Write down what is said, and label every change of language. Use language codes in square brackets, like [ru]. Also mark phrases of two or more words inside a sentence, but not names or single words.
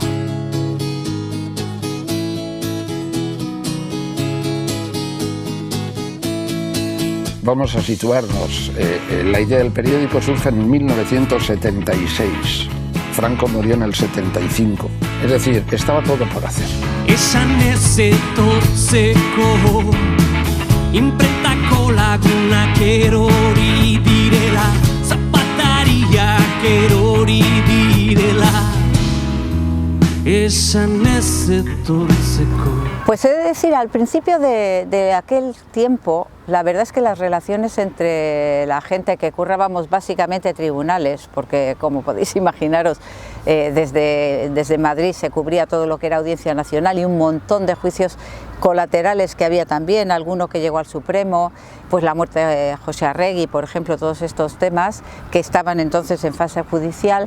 [es] Vamos a situarnos. La idea del periódico surge en 1976. Franco murió en el 75. Es decir, estaba todo por hacer. [eu] Esan ez etortzeko inprentako lagunak erori direla, zapatariak erori direla. Esan ez etortzeko. [es] Pues he de decir, al principio de aquel tiempo, la verdad es que las relaciones entre la gente que currábamos básicamente tribunales, porque como podéis imaginaros, desde Madrid se cubría todo lo que era Audiencia Nacional y un montón de juicios colaterales que había también, alguno que llegó al Supremo, pues la muerte de José Arregui, por ejemplo, todos estos temas que estaban entonces en fase judicial.